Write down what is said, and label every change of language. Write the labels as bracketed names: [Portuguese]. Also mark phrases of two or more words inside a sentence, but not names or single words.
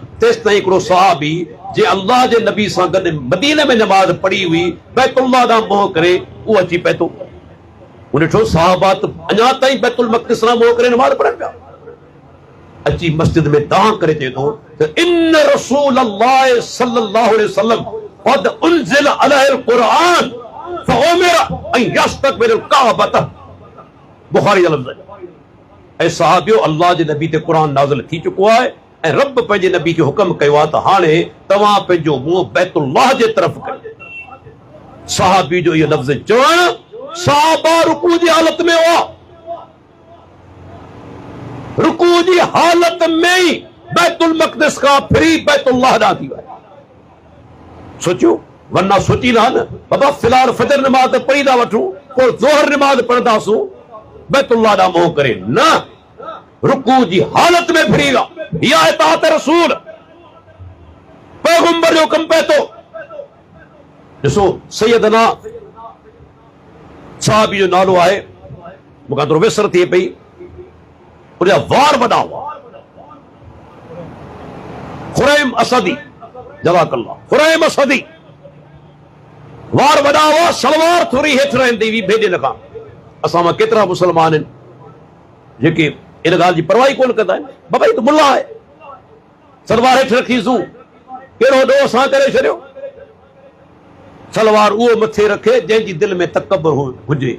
[Sindhi] तेसि ताईं हिकिड़ो सहाबी जे अल्लाह जे नबी सां गॾु मदीने में नमाज़ पढ़ी हुई, बैतुल्लाह ॾांहुं मोह करे उहो अची पए थो। उन ॾिठो सहाबा त अञा ताईं बैतुल मक़दिस ॾांहुं मोह करे नमाज़ पढ़नि पिया। अची मस्जिद में दां करे चए थो त [Arabic] إن رسول الله صلى الله عليه وسلم قد أنزل عليه القرآن فأمر أن يستقبل الكعبة. [Sindhi] बुखारी जा लफ़्ज़ है। ऐं सहाबियो अल्लाह जे नबी ते क़ुरान नाज़िल थी चुको आहे ऐं रब पंहिंजे नबी खे हुकुम कयो आहे त हाणे तव्हां पंहिंजो मुंहुं बैतुल्लाह जे तरफ़ कयो। सहाबी जो इहो लफ़्ज़ चवण, सहाबा रुकू जी हालत में हुआ, रुकू जी हालत में ही बैतुल मक़दिस खां फिरी बैतुल्लाह ॾांहुं थी विया। सोचियो, वरना सोची ना न बाबा फिलहाल फजर नमाज़ पढ़ी था वठूं, पोइ ज़ोहर नमाज़ पढ़ंदासूं, बैतुल्लाह ॾांहुं मोह करे न, रुकू जी हालत में फिरी विया। या इताअत रसूल, पैगंबर जो कम पे तो ॾिसो। सैयदना साहबी जो नालो आहे, मूंखां थोरो विसर थिए पई, उनजा वार वॾा हुआ। खुरैम असदी, जज़ाकल्लाह, खुरैम असदी, वार वॾा हुआ, सलवार थोरी हेठि रहंदी हुई भेॾे खां। असां मां केतिरा मुस्लमान आहिनि जेके इन ॻाल्हि जी परवाही कोन कंदा आहिनि। बाबा ही त मुल्ला आहे, सलवार हेठि रखीसूं, कहिड़ो ॾोह असां करे छॾियो। सलवार उहो मथे रखे जंहिंजी दिलि में तकबर हुजे।